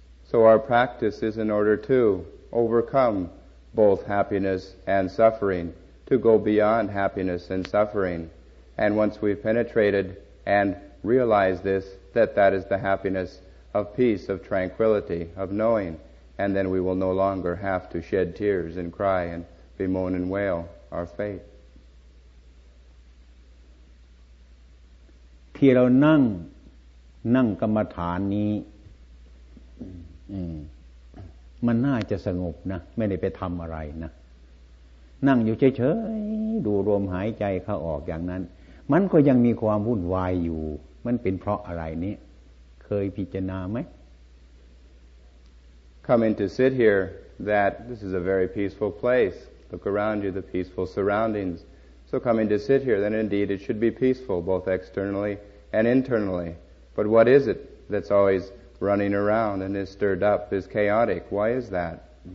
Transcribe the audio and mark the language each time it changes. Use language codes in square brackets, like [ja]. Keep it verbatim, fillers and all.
[en] So our practice is in order to overcome both happiness and suffering. To go beyond happiness and suffering, and once we've penetrated and realized this, that that is the happiness of peace, of tranquility, of knowing, and then we will no longer have to shed tears and cry and bemoan and wail our fate. [th] ที่เรานั่งนั่งกรรมฐานนี้มันน่าจะสงบนะไม่ได้ไปทำอะไรนะนั่งอยู่เฉยๆดูลมหายใจเข้าออกอย่างนั้นมันก็ยังมีความวุ่นวายอยู่มันเป็นเพราะอะไรนี้เคยพิจารณาไหม [en] Coming to sit here that this is a very peaceful place look around you the peaceful surroundings so coming to sit here then indeed it should be peaceful both externally and internally but what is it that's always running around and is stirred up is chaotic why is that